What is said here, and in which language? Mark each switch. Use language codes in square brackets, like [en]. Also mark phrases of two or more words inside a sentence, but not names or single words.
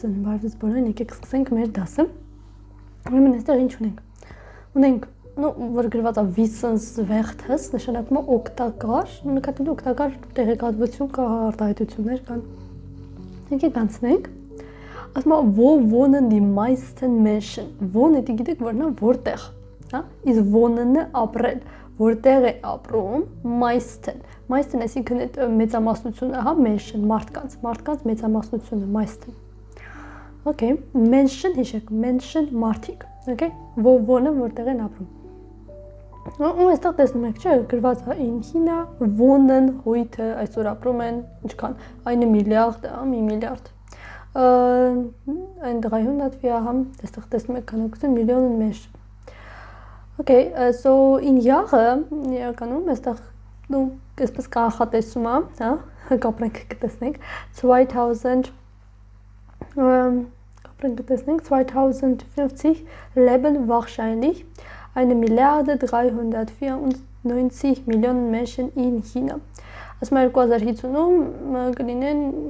[hy] Բարդուց բոլորին եկեք սկսենք մեր դասը։ Ուրեմն այստեղ ինչ ունենք։ Ունենք, որ գրված է [de] Wissens Wertes, [hy] նշանակում է օգտակար, նկատի օգտակար տեղեկատվություն կա, արտահայտություններ կան։ Եկեք անցնենք։ Ասում է [de] wo wohnen die meisten Menschen։ [hy] Wohnen դի գիտեք որն է որտեղ, հա? Իսկ wohnen-ը ապրել, որտեղ է ապրում meisten։ Meisten այսինքն մեծամասնությունը, հա, Menschen, մարդկանց մեծամասնությունը meisten։ Okay, Menschen հիշեք, Menschen մարդիկ, okay, wo-wohnen որտեղ են ապրում։ Ու այստեղ տեսնում եք, չէ, գրված է [de] in China wohnen heute [hy] այսօր ապրում են ինչքան 1 միլիարդ, 1 միլիարդ։ [de] Ein 300 wir haben, [hy] այստեղ տեսնում եք քանակություն միլիոն Menschen։ Okay, [de] so in Jahre, [hy] իրականում այստեղ դու այսպես կանխատեսում է, հա, կապրենք կտեսնենք 2050 [de] leben wahrscheinlich 1.394 Millionen Menschen in China։ [hy] Ասում է 2050-ում կլինեն